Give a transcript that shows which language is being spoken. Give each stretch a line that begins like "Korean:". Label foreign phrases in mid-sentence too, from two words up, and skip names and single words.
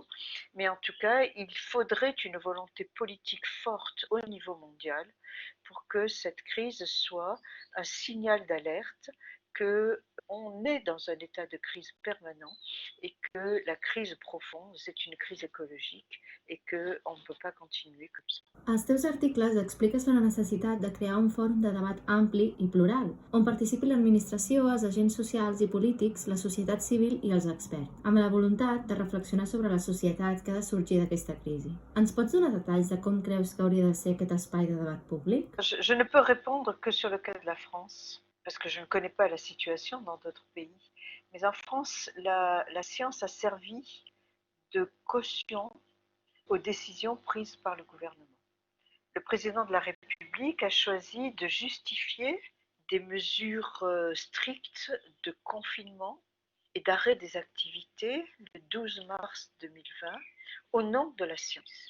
French: Mais en tout cas, il faudrait une volonté politique forte au niveau mondial pour que cette crise soit un signal d'alerte qu'on est dans un état de crise permanent et que la crise profonde, c'est une crise écologique et qu'on ne peut pas continuer comme ça.
Catalan: Als teus articles expliques la necessitat de crear un fòrum de debat ampli i plural, on participi l'administració, els agents socials i polítics, la societat civil i els experts, amb la voluntat de reflexionar sobre la societat que ha de sorgir d'aquesta crisi. Ens pots donar detalls de com creus que hauria de ser aquest espai de debat públic?
French: Je ne peux répondre que sur le cas de la France, parce que je ne connais pas la situation dans d'autres pays. Mais en France, la science a servi de caution aux décisions prises par le gouvernement. Le président de la République a choisi de justifier des mesures strictes de confinement et d'arrêt des activités le 12 mars 2020 au nom de la science.